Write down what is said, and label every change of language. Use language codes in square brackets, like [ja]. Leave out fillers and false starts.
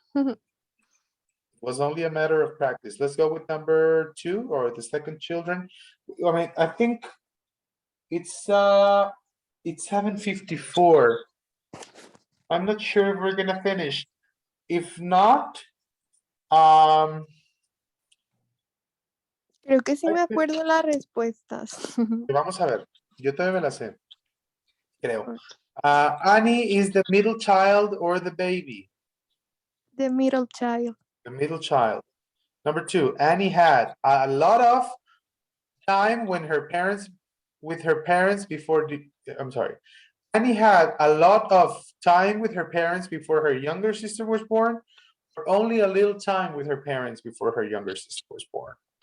[en] It was only a matter of practice. Let's go with number 2 or the second children. I think it's 7:54. I'm not sure if we're gonna finish. If not, [es] Creo que sí me acuerdo las respuestas. vamos a ver. Yo todavía me la sé. Creo. [en] Annie is the middle child or the baby? The middle child. The middle child. Number 2, Annie had a lot of time with her parents before Annie had a lot of time with her parents before her younger sister was born, or only a little time with her parents before her younger sister was born?